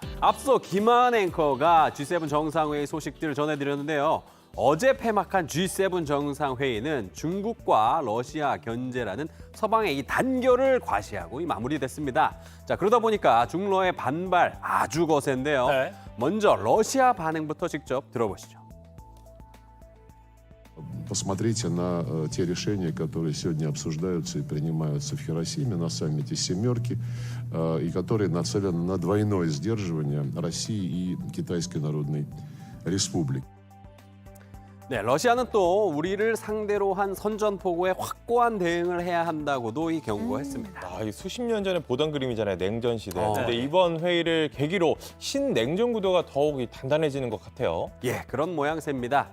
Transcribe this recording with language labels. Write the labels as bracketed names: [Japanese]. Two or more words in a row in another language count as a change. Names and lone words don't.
[Korean] 앞서 김한 앵커가 G7 정상회의 소식들을 전해드렸는데요. 어제 폐막한 G7 정상회의는 중국과 러시아 견제라는 서방의 이 단결을 과시하고 마무리됐습니다. 자, 그러다 보니까 중러의 반발 아주 거센데요. 먼저 러시아 반응부터 직접 들어보시죠. [Russian] Посмотрите на те решения, которые сегодня обсуждаются и принимаются в Хиросиме на саммите «семерки», и которые нацелены на двойное сдерживание России и Китайской Народной Республики. [Korean] 네, 러시아는 또 우리를 상대로 한 선전포고에 확고한 대응을 해야 한다고도 경고했습니다. 이 수십 년 전에 보던 그림이잖아요. 냉전 시대. 근데 이번 회의를 계기로 신냉전 구도가 더욱 단단해지는 것 같아요. 예, 그런 모양새입니다.